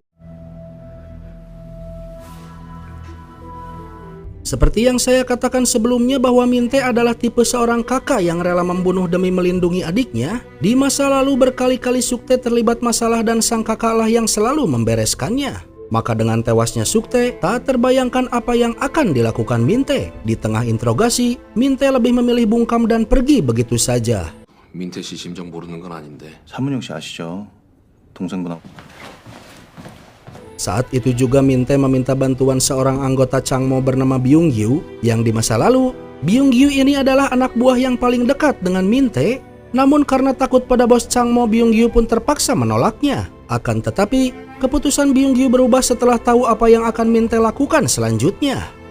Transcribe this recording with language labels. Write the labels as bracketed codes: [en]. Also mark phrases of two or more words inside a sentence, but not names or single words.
[id] Seperti yang saya katakan sebelumnya bahwa Min-tae adalah tipe seorang kakak yang rela membunuh demi melindungi adiknya. Di masa lalu berkali-kali Suk-tae terlibat masalah dan sang kakaklah yang selalu membereskannya. Maka dengan tewasnya Suk-tae, tak terbayangkan apa yang akan dilakukan Min-tae. Di tengah interogasi, Min-tae lebih memilih bungkam dan pergi begitu saja. [ko] 민태 씨 심정 모르는 건 아닌데. 차문영 씨 아시죠? 동생분하고. [id] Saat itu juga Min-tae meminta bantuan seorang anggota Changmo bernama Byung-gyu, yang di masa lalu, Byung-gyu ini adalah anak buah yang paling dekat dengan Min-tae. Namun karena takut pada bos Changmo, Byung-gyu pun terpaksa menolaknya. Akan tetapi, keputusan Byung-gyu berubah setelah tahu apa yang akan Min-tae lakukan selanjutnya.